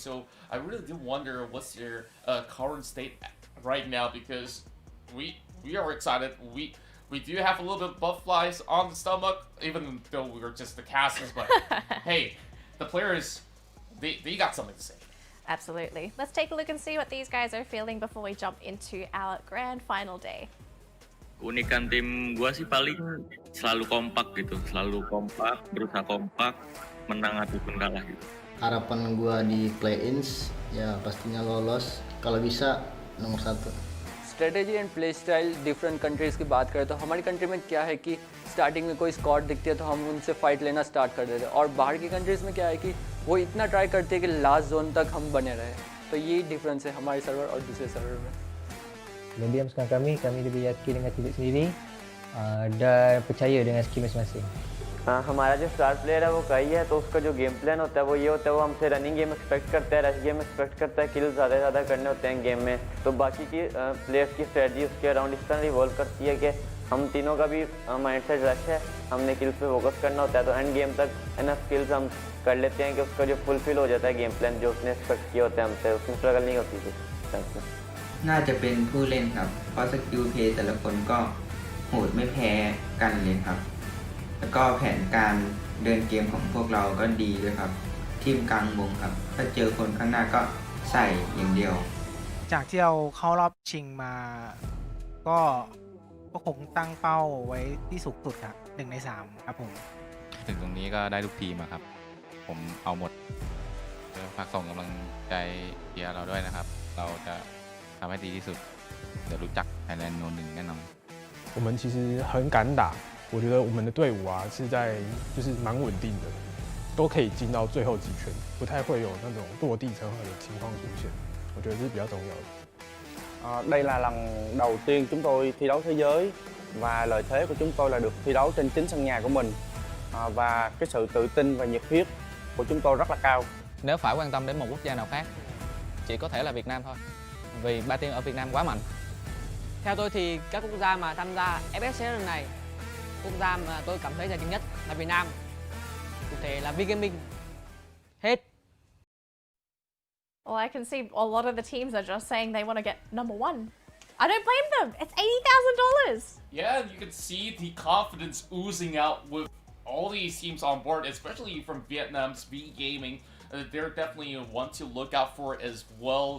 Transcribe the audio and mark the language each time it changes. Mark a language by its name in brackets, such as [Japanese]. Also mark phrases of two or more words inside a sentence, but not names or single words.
[English] So I really do wonder what's their current state right now, because we are excited. We do have a little bit of butterflies on the stomach, even though we were just the casters. But hey, the players, they got something to say. Absolutely. Let's take a look and see what these guys are feeling before we jump into our grand final day. [Indonesian] Keunikan tim gua sih paling selalu kompak gitu, berusaha kompak, menang ataupun kalah gitu. Harapan gua di play-ins ya pastinya lolos, kalau bisa nomor 1. [English] strategy and play style different countries [Hindi] की बात करें तो हमारी कंट्री में क्या है कि स्टार्टिंग में कोई स्क्वाड दिखती है तो हम उनसे फाइट लेना स्टार्ट कर देते हैं, और बाहर की कंट्रीज़ में क्या है कि वो इतना ट्राई करते हैं कि [English] last zone [Hindi] तक हम बने रहे. तो यही डिफरेंस है हमारे सर्वर और दूसरे सर्वर में. [Indonesian] Mendiamkan kami lebih yakin dengan diri sendiri dan percaya dengan skill masing-masing. [Hindi] हमारा जो [English] star player [Hindi] है वो कई है, तो उसका जो [English] game plan [Hindi] होता है वो ये होता है, वो हमसे [English] running game expect [Hindi] करता है, [English] rush game expect [Hindi] करता है, किल ज़्यादा से ज़्यादा करने होते हैं गेम में. तो बाकी की प्लेयर्स की स्ट्रेटजी उसके अराउंड इस तरह रिवॉल्व करती है कि हम तीनों का भी [English] mindset rush [Hindi] है, हमने किल्स पे फोकस करना होता है, तो [English] end game [Hindi] तक [English] enough skills [Hindi] हम कर लेते हैं कि उसका जो फुलफिल हो जाता है [English] game plan [Hindi] जो उसने एक्सपेक्ट किया होता है हमसे, उसमें स्ट्रगल नहीं होती थी. [Thai] น่าจะเป็นผู้เล่นครับเพราะสกิลเพลย์แต่ละคนก็โหดไม่แพ้กันเลยครับแล้วก็แผนการเดินเกมของพวกเราก็ดีด้วยครับทีมกลางวงครับถ้าเจอคนข้างหน้าก็ใส่อย่างเดียว จากที่เราเข้ารอบชิงมาก็คงตั้งเป้าไว้ที่สูงสุดครับ1 ใน 3ครับผมถึงตรงนี้ก็ได้ทุกทีมครับผมเอาหมดฝากส่งกำลังใจเชียร์เราด้วยนะครับเราจะทำให้ดีที่สุดเดี๋ยวรู้จัก Thailand No 1แน่นอน [Chinese] 我们其实很敢打，我觉得我们的队伍啊是在就是蛮稳定的，都可以进到最后几圈，不太会有那种落地成盒的情况出现，我觉得这是比较重要的。 [Vietnamese] đây là lần đầu tiên chúng tôi thi đấu thế giới và lợi thế của chúng tôi là được thi đấu trên chính sân nhà của mình và cái sự tự tin và nhiệt huyết của chúng tôi rất là cao. Nếu phải quan tâm đến một quốc gia nào khác, chỉ có thể là Việt Nam thôi, vì 3 team ở Việt Nam quá mạnh. Theo tôi thì các quốc gia mà tham gia FS lần này, quốc gia mà tôi cảm thấy là nhanh nhất là Việt Nam, cụ thể là Vgaming. Hết. [English] Well, I can see a lot of the teams are just saying they want to get number 1. I don't blame them. It's $80,000. Yeah, you can see the confidence oozing out with all these teams on board, especially from Vietnam's V Gaming. They're definitely one to look out for as well.